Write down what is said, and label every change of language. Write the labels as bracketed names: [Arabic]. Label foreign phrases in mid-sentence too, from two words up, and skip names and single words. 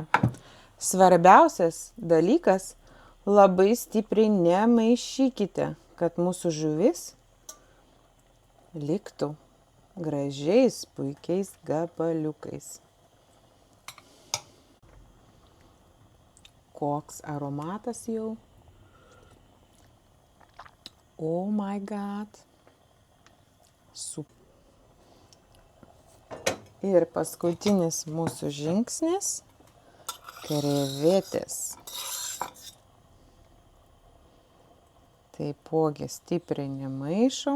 [Lithuanian] Svarbiausias dalykas – labai stipriai nemaišykite, kad mūsų žuvis liktų gražiais, puikiais gabaliukais. Koks aromatas jau. [English] Oh my god. [Lithuanian] Ir paskutinis mūsų žingsnis – krevetės. Taipogi stipriai nemaišom.